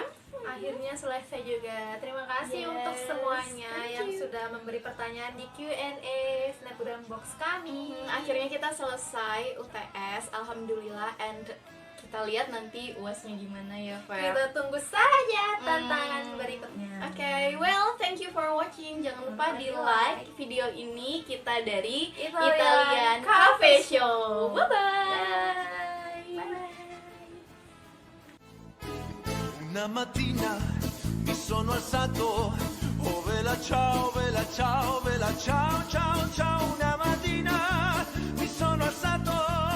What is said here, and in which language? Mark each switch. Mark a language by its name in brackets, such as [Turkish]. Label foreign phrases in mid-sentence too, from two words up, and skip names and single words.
[Indonesian] Akhirnya selesai juga. Terima kasih [English] Yes, [Indonesian] untuk semuanya [English] thank [Indonesian] yang [English] you. [Indonesian] sudah memberi pertanyaan di Q&A Snapgram box kami. Akhirnya kita selesai UTS, alhamdulillah. And kita lihat nanti UASnya gimana ya, Feb. Kita tunggu saja tantangan berikutnya. Oke, [English] well, thank you for watching. [Indonesian] Jangan lupa di like video ini. Kita dari Italian Cafe Show. Bye-bye. [Italian] Una mattina mi sono alzato, oh vela ciao, vela ciao, vela ciao, ciao, ciao. Una mattina mi sono alzato.